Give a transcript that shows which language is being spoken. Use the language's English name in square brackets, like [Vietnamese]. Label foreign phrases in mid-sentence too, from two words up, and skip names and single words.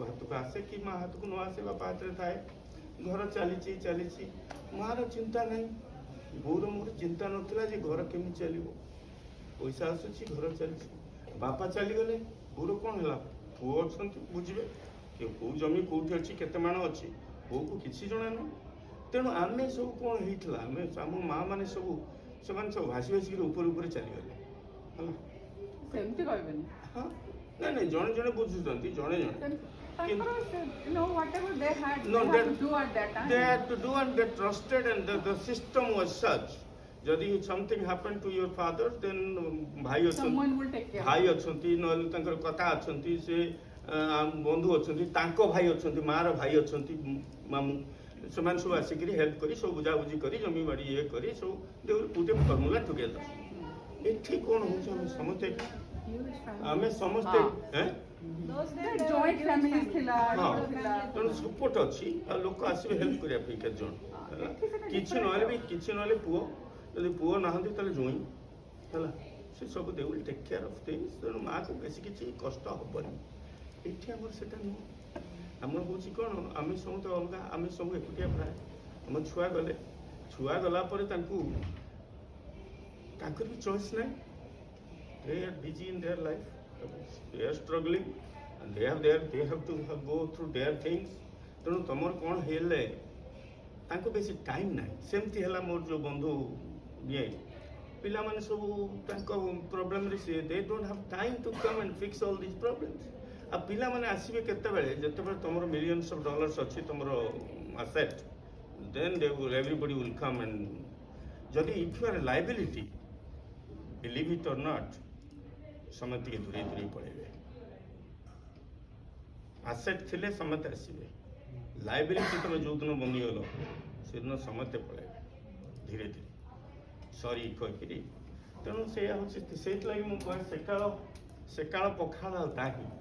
[Odia] ହାତକୁ ଆସେ କି ମାଆ ହାତକୁ ନ ଆସେ ବାପା ହାତରେ ଥାଏ ଘର ଚାଲିଛି ମାଆର ଚିନ୍ତା ନାହିଁ ବୋଉର ମୋର ଚିନ୍ତା ନଥିଲା ଯେ ଘର କେମିତି ଚାଲିବ ପଇସା ଆସୁଛି ଘର ଚାଲିଛି ବାପା ଚାଲିଗଲେ ବୋଉର କ'ଣ ହେଲା ପୁଅ ଅଛନ୍ତି ବୁଝିବେ କେଉଁ ଜମି କେଉଁଠି ଅଛି କେତେ ମାଣ ଅଛି ବୋଉକୁ କିଛି ଜଣା ନୁହଁ ତେଣୁ ଆମେ ସବୁ କ'ଣ ହେଇଥିଲା ଆମେ ଆମ ମାଆ ମାନେ ସବୁ ସେମାନେ ସବୁ ଭାସିକିରି ଉପରେ ଚାଲିଗଲେ ହେଲା ସେମିତି କହିବେନି ହଁ ନାଇଁ ଜଣେ ଜଣେ ବୁଝୁଛନ୍ତି ଜଣେ [English] ତାଙ୍କର whatever they had No, they had to do at that time. they had to do and they trusted and the system was such ଯଦି something happened to your father then ଭାଇ Someone [Odia] ଅଛନ୍ତି [English] will take care. [Odia] ଭାଇ ଅଛନ୍ତି ନହେଲେ ତାଙ୍କର କଥା ଅଛନ୍ତି ସେ ବନ୍ଧୁ ଅଛନ୍ତି ତାଙ୍କ ଭାଇ ଅଛନ୍ତି ମାଆର ଭାଇ ଅଛନ୍ତି ମାମୁଁ ସେମାନେ ସବୁ ଆସିକିରି ହେଲ୍ପ କରି ସବୁ ବୁଝାବୁଝି କରି ଜମି ବାଡ଼ି ଇଏ କରି ସବୁ [English] they will put a formula together [Odia] ଏଠି କ'ଣ ହେଉଛି ଆମେ ସମସ୍ତେ [English] Those days The there joint were families huge [Odia] ଥିଲା ହଁ ଥିଲା ତେଣୁ ସପୋର୍ଟ ଅଛି ଆଉ ଲୋକ ଆସିବେ ହେଲ୍ପ କରିବା ପାଇଁ କେତେ ଜଣ ହେଲା କିଛି ନହେଲେ ପୁଅ ଯଦି ପୁଅ ନାହାନ୍ତି ତାହେଲେ ଜୁଇଁ ହେଲା ସେ ସବୁ [English] they will take care of things [Odia] ତେଣୁ ମାଆକୁ ବେଶୀ କିଛି କଷ୍ଟ ହେବନି ଏଠି ଆମର ସେଟା ନୁହଁ ଆମର ହେଉଛି କ'ଣ ଆମେ ସମସ୍ତେ ଅଲଗା ଆମେ ସବୁ ଏକୁଟିଆ ପ୍ରାୟ ଆମ ଛୁଆ ଗଲା ପରେ ତାଙ୍କର ବି ଚଏସ୍ ନାହିଁ [English] they are busy in their life they are struggling and they have to go through their [Odia] things ତେଣୁ ତମର କ'ଣ ହେଲେ ତାଙ୍କୁ ବେଶୀ ଟାଇମ୍ ନାହିଁ ସେମିତି ହେଲା ମୋର ଯେଉଁ ବନ୍ଧୁ ଇଏ ପିଲାମାନେ ସବୁ ତାଙ୍କ ପ୍ରୋବ୍ଲେମରେ ସିଏ [English] they don't have time to come and fix all these problems [Odia] ଆଉ ପିଲାମାନେ ଆସିବେ କେତେବେଳେ ଯେତେବେଳେ ତମର [English] millions of dollars [Odia] ଅଛି ତମର [English] asset then everybody will come and [Odia] ଯଦି [English] if you are a liability believe it or not [Odia] ସମସ୍ତେ ଦୂରେଇ ପଳେଇବେ ଆସେଟ୍ ଥିଲେ ସମସ୍ତେ ଆସିବେ ଲାଇବିଲିଟି ତମେ ଯେଉଁଦିନ ବନିଗଲ ସେଦିନ ସମସ୍ତେ ପଳେଇବେ ଧୀରେ ସରି କହିକିରି ତେଣୁ ସେଇଆ ହେଉଛି ସେଇଥିଲାଗି ମୁଁ କହେ ସେକାଳ ପଖାଳ ନାହିଁ